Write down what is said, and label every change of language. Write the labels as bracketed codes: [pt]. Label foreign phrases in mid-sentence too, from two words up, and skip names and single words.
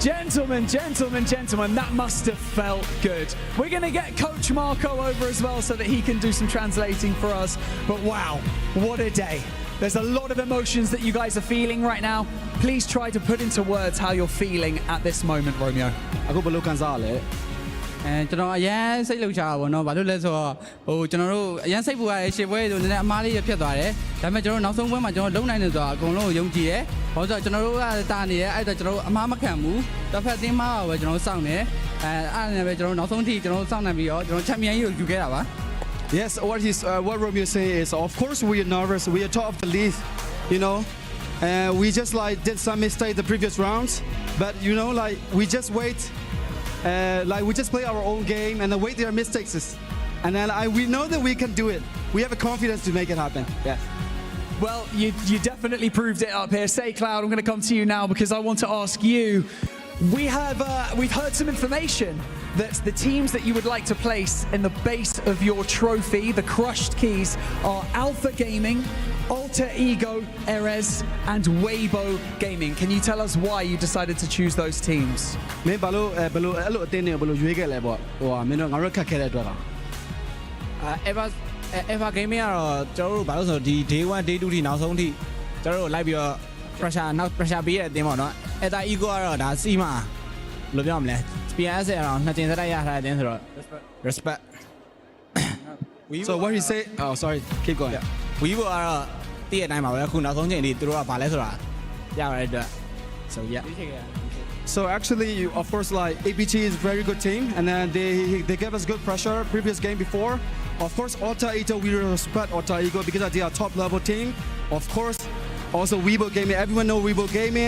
[en] Gentlemen, that must have felt good. We're going to get Coach Marco over as well so that he can do some translating for us. But wow, what a day. There's a lot of emotions that you guys are feeling right now. Please try to put into words how you're feeling at this moment, Romeo. [my] ကျွန်တော်အရန်စိတ်လှုပ်ရှားတာပေါ့နော်ဘာလို့လဲဆိုတော့ကျွန်တော်တို့အရန်စိတ်ပူရတဲ့ရှေ့ပွဲဆိုနည်းနည်းအမားလေးဖြစ်သွားတယ်ဒါပေမဲ့ကျွန်တော်နောက်ဆုံးပွဲမှာကျွန်တော်လုံနိုင်တယ်ဆိုတာအကုန်လုံးကိုယုံကြည်တယ်ဘာလို့ဆိုတော့ကျွန်တော်တို့ကတာနေတယ်အဲ့တော့ကျွန်တော်တို့အမားမခံဘူးတစ်ဖက်သင်းမှာပဲကျွန်တော်တို့စောင့်တယ်အဲ့နဲ့ပဲကျွန်တော်တို့နောက်ဆုံးထိကျွန်တော်တို့စောင့်နိုင်ပြီးတော့ကျွန်တော်ချန်ပီယံကြီးကိုယူခဲ့တာပါ [en] Yes, what Romeo say is, of course we are nervous. We are top of the league, you know. We just like did some mistake the previous rounds, but you know, like we just wait. Like we just play our own game and then wait their mistakes, and then we know that we can do it. We have a confidence to make it happen. Yeah. Well, you definitely proved it up here. Say, Cloud, I'm going to come to you now because I want to ask you. We've heard some information that the teams that you would like to place in the base of your trophy, the crushed keys, are Alpha Gaming, Alter Ego Erez, and Weibo Gaming. Can you tell us why you decided to choose those teams? [my] မင်းဘာလို့အဲ့လိုအတင်းနေဘလို့ရွေးခဲ့လဲပေါ့ဟိုဟာမင်းတို့ငါတို့ခက်ခဲတဲ့အတွက်လား Eva Gaming ကတော့ကျွန်တော်တို့ဘာလို့ဆိုတော့ဒီ [en] day 1 day 2 [my] ထိနောက်ဆုံးထိကျွန်တော်တို့လိုက်ပြီးတော့ pressure ပေးတဲ့အတင်းပေါ့နော် Alter Ego ကတော့ဒါစီမှာဘယ်လိုပြောမလဲ PNS ကတော့နှစ်ကျင်စတိုက်ရထားတဲ့အတင်းဆိုတော့ respect [en] So what he say oh sorry keep going [my] Weibo ကတော့တည့်ရတိုင်းပါပဲအခုနောက်ဆုံးချိန်ထိသူတို့ကဘာလဲဆိုတာရရတဲ့အတွက် [en] so yeah So actually, of course, like APG is a very good team, and then they gave us good pressure previous game before. Of course, Alter Ego, we respect Alter Ego because they are top level team. Of course, also Weibo Gaming. Everyone know Weibo Gaming.